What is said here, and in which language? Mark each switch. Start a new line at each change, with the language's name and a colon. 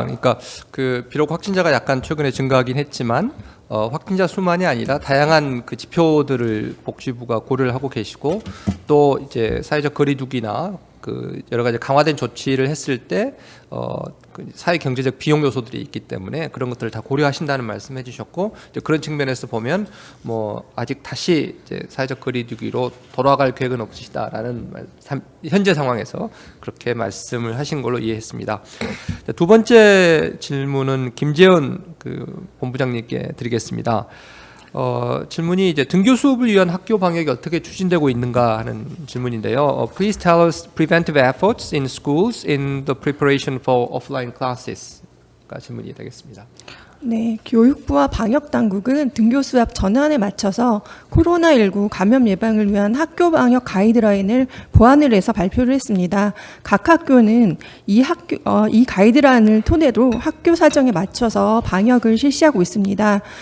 Korean: 그러니까 비록 확진자가 약간 최근에 증가하긴 했지만 확진자 수만이 아니라 다양한 그 지표들을 복지부가 고려를 하고 계시고 또 이제 사회적 거리두기나 여러 가지 강화된 조치를 했을 때 사회 경제적 비용 요소들이 있기 때문에 그런 것들을 다 고려하신다는 말씀해 주셨고 이제 그런 측면에서 보면 아직 다시 이제 사회적 거리두기로 돌아갈 계획은 없으시다라는 현재 상황에서 그렇게 말씀을 하신 걸로 이해했습니다. 두 번째 질문은 김재현 본부장님께 드리겠습니다. 질문이 이제 등교 수업을 위한 학교 방역이 어떻게 추진되고 있는가 하는 질문인데요.
English: Please tell us preventive efforts in schools in the preparation for offline classes.가
Korean: 질문이 되겠습니다. 네, 교육부와 방역당국은 등교 수업 전환에 맞춰서 코로나19 감염 예방을 위한 학교 방역 가이드라인을 보완을 해서 발표를 했습니다. 각 학교는 이 가이드라인을 토대로 학교 사정에 맞춰서 방역을 실시하고 있습니다.